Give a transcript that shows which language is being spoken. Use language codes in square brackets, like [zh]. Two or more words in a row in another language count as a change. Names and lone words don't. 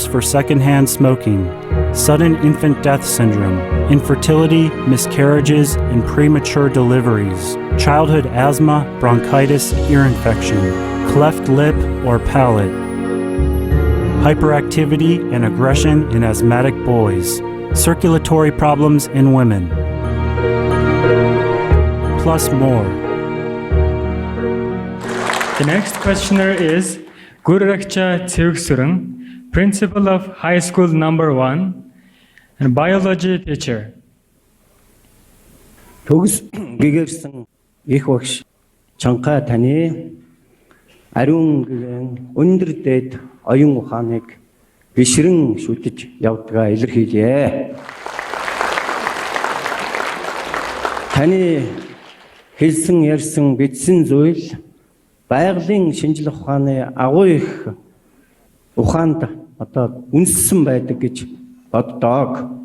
[en] for secondhand smoking, sudden infant death syndrome, infertility, miscarriages, and premature deliveries, childhood asthma, bronchitis, ear infection, cleft lip or palate, hyperactivity and aggression in asthmatic boys, circulatory problems in women, plus more. The next questioner is Gururaksha Tseuksurung, Principal of High School Number 1 and Biology Teacher. [mn] Төгс гэгэрсэн их багш чанга таны ариун гэгэн өндөр дээд оюун ухааныг бишрэн шүтэж явдгаа илэрхийлье. Таны хэлсэн ярьсан бичсэн зүйл байгалийн шинжлэх ухааны агуу их ухаанд одоо үнссэн байдаг гэж боддог.